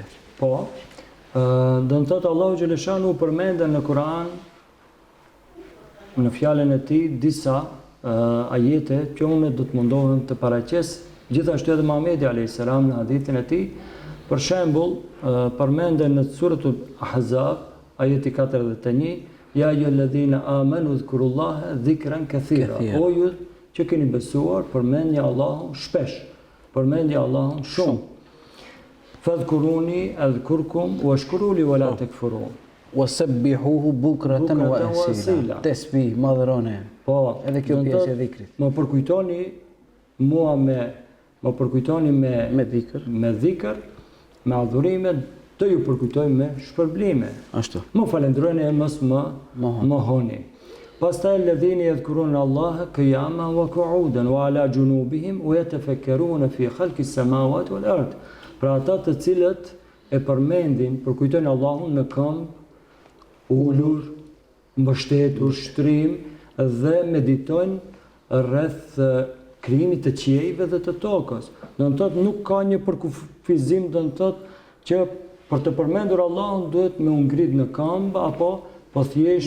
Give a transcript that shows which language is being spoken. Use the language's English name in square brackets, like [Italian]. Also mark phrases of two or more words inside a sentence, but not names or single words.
[Albanian] Po, do të thotë Allahu xhaleshanu përmenden në Kur'an, në fjalën e tij, disa ajete që unë do të mundohem të paraqes, gjithashtu edhe Muhamedi [Arabic] عليه السلام [Albanian] në hadithin e tij. Për shembull, përmenden në suratul Ahzab, ajeti 41, [Arabic] يا أيها الذين آمنوا اذكروا الله ذكرا كثيرا. [Albanian] O ju që keni besuar, përmendni Allahun shpesh, përmendni Allahun shumë. [Arabic] فاذكروني أذكركم واشكروا لي ولا تكفرون. وسبحوه بكرة وأصيلا. [Albanian] Tesbih, madhërone. Po, edhe kjo pjesë e dhikrit. Më përkujtoni mua me dhikr, me adhurime, të ju përkujtoj me shpërblime. Ashtu. Më falendroni e mos më mohoni. [Arabic] Pastaj الذين يذكرون الله قياما وقعودا وعلى جنوبهم ويتفكرون في خلق السماوات والأرض. [Albanian] Pra ata të cilët e përkujtojnë Allahun në këmbë, ulur, mbështetur, shtrim dhe meditojnë rreth krijimit të qiejve dhe të tokës. Do të thotë nuk ka një përkufizim, do të thotë që për të përmendur Allahun duhet me u ngrit në këmbë apo po thjesht